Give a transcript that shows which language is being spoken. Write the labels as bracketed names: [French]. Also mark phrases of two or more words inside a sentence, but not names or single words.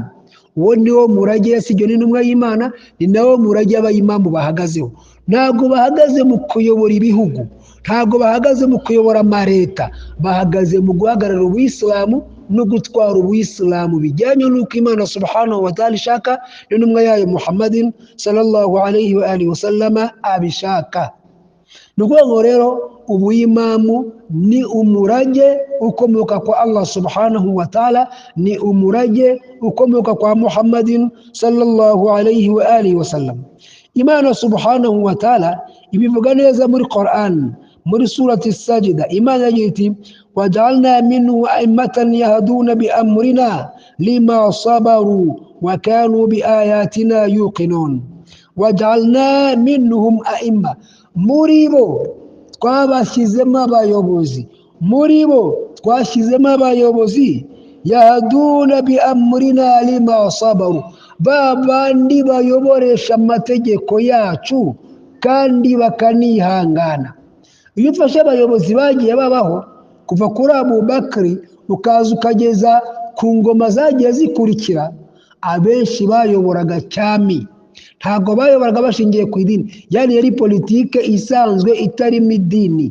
[Kinyarwanda] Uwo niwo murage yasigiwe n'intumwa y'Imana, ni nawo murage abayimamu bahagazeho. Ntabwo bahagaze mu kuyobora ibihugu, ntabwo bahagaze mu kuyobora amaleta, bahagaze mu guhagarara ubuyisilamu no gutwara ubuyisilamu bijyanye n'uko Imana [Arabic] سبحانه وتعالى [Kinyarwanda] ishaka, n'intumwa yayo Muhammadin [Arabic] صلى الله عليه وعلى آله وسلم [Kinyarwanda] abishaka. Nuko ngo rero ubuyimamu ni umurage ukomoka kwa Allah [Arabic] سبحانه وتعالى, [Kinyarwanda] ni umurage ukomoka kwa Muhammadin [Arabic] صلى الله عليه وعلى آله وسلم. [Kinyarwanda] Imana [Arabic] سبحانه وتعالى [Kinyarwanda] ibivuga neza muri Quran, muri surati Sajda. Imana yagiye iti [Arabic] وجعلنا منه أئمة يهدون بأمرنا لما صبروا وكانوا بآياتنا يوقنون. وجعلنا منهم أئمة, [Kinyarwanda] muri bo twabashyizemo abayobozi, muri bo twashyizemo abayobozi [Arabic] يهدون بأمرنا لما صبروا, [Kinyarwanda] babandi bayoboresha amategeko yacu kandi bakanihangana. Iyo ufashe abayobozi bagiye babaho kuva kuri Abubakar ukaza ukageza ku ngoma zagiye zikurikira, abenshi bayoboraga cyami, ntabwo bayoboraga bashingiye ku idini, yani yari politike isanzwe itarimo idini.